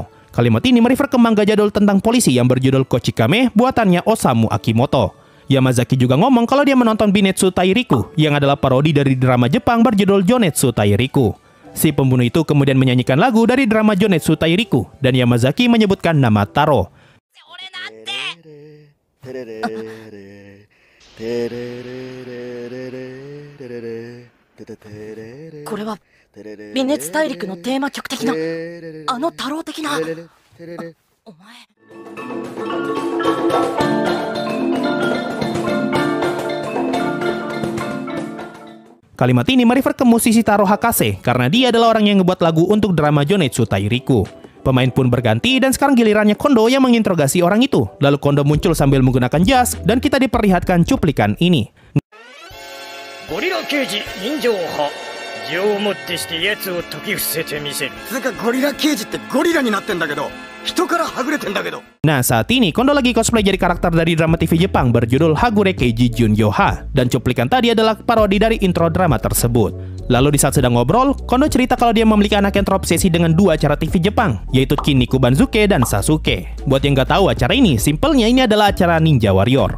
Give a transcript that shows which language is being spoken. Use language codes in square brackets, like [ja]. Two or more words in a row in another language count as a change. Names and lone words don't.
[id] Kalimat ini merefer ke manga jadul tentang polisi yang berjudul Kochikame buatannya Osamu Akimoto. Yamazaki juga ngomong kalau dia menonton Binetsu Tairiku yang adalah parodi dari drama Jepang berjudul Jonetsu Tairiku. Si pembunuh itu kemudian menyanyikan lagu dari drama Jonetsu Tairiku dan Yamazaki menyebutkan nama Taro. [ja] これは微熱大陸のテーマ曲的なあの太郎的なお前 [id] Kalimat ini merefer ke musisi Taro Hakase karena dia adalah orang yang ngebuat lagu untuk drama Jonetsu Tairiku. Pemain pun berganti dan sekarang gilirannya Kondo yang menginterogasi orang itu. Lalu Kondo muncul sambil menggunakan jas dan kita diperlihatkan cuplikan ini. Gorilla Keiji Ninjouha. [ja] 銃を持ってして奴を解き伏せてみせる。つうかゴリラ刑事ってゴリラになってんだけど、人からはぐれてんだけど。 [id] Nah, saat ini Kondo lagi cosplay jadi karakter dari drama TV Jepang berjudul Hagure Keiji Junyoha, dan cuplikan tadi adalah parodi dari intro drama tersebut. Lalu di saat sedang ngobrol, Kondo cerita kalau dia memiliki anak yang terobsesi dengan 2 acara TV Jepang, yaitu Kinniku Banzuke dan Sasuke. Buat yang nggak tahu acara ini, simpelnya ini adalah acara Ninja Warrior.